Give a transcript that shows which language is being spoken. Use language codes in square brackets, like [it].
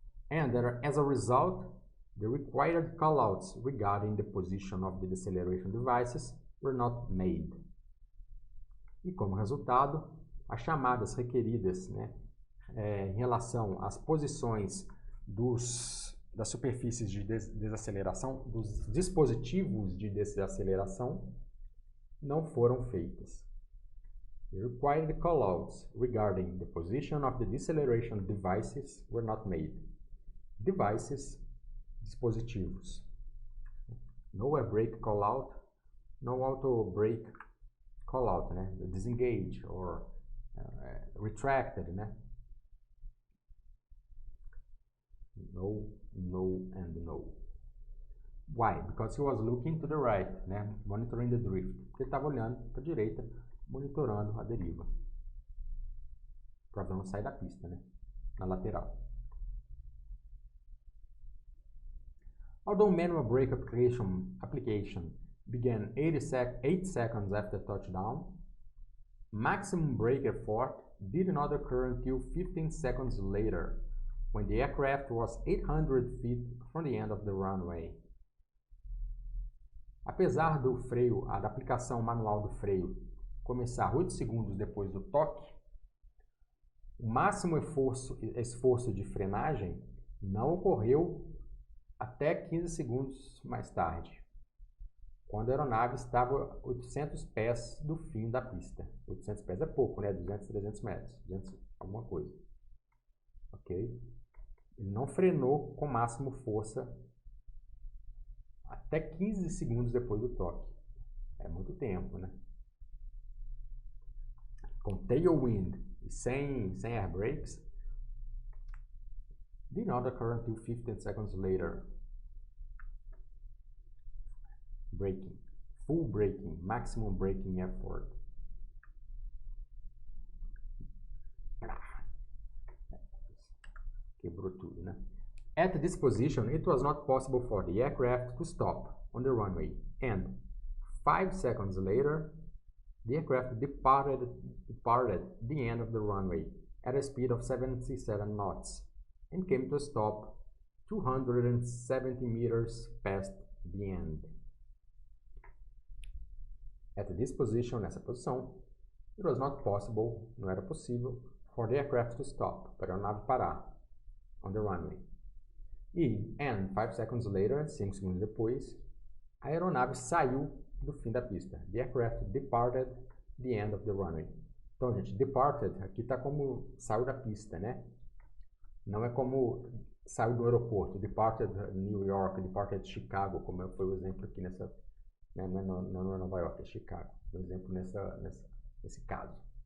[en] And as a result, the required callouts regarding the position of the deceleration devices were not made. [pt] E como resultado, as chamadas requeridas, né, em relação às posições das superfícies de desaceleração, dos dispositivos de desaceleração, não foram feitas. [en] The required callouts regarding the position of the deceleration devices were not made. Devices, dispositivos. No air brake callout, no auto brake callout, né? Disengage or retracted, né? No, no, and no. Why? Because he was looking to the right, né? Monitoring the drift. [pt] Ele estava olhando para a direita, monitorando a deriva. Para o avião sair da pista, né? Na lateral. [en] Although manual brake application began 8 seconds after touchdown, maximum brake effort did not occur until 15 seconds later, when the aircraft was 800 feet from the end of the runway. [pt] Apesar do freio, da aplicação manual do freio começar 8 segundos depois do toque, o máximo esforço de frenagem não ocorreu até 15 segundos mais tarde, quando a aeronave estava 800 pés do fim da pista. 800 pés é pouco, né? 200, 300 metros, 200 alguma coisa. Ok? Ele não frenou com máximo força até 15 segundos depois do toque. É muito tempo, né? Com tailwind e sem air brakes, [en] did not occur until 15 seconds later. Braking. Full braking. Maximum braking effort. [pt] Quebrou tudo, né? [en] At this position, it was not possible for the aircraft to stop on the runway, and 5 seconds later, the aircraft departed the end of the runway at a speed of 77 knots and came to a stop 270 meters past the end. At this position, [pt] nessa posição, [en] it was not possible, [pt] não era possível, [en] for the aircraft to stop, [pt] para a aeronave parar, [en] on the runway. And 5 seconds later, [pt] 5 segundos depois, a aeronave saiu do fim da pista. [en] The aircraft departed the end of the runway. [pt] Então, gente, departed, aqui está como saiu da pista, né? Não é como saiu do aeroporto, departed New York, departed Chicago, como foi o exemplo aqui nessa, né? Não é Nova York, é Chicago. Por exemplo, nesse caso.